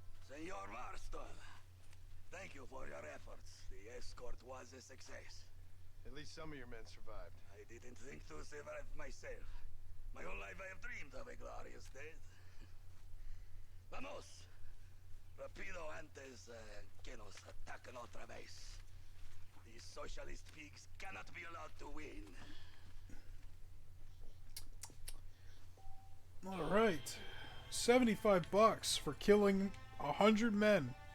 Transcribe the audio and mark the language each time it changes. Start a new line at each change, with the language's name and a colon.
English: Senor Marston, thank you for your efforts. The escort was a success. At least some of your men survived. I didn't think to survive myself. My whole life I have dreamed of a glorious death.
Spanish: Vamos! Rapido antes que nos ataquen otra vez.
English: These socialist pigs cannot be allowed to win. All right, $75 for killing 100 men.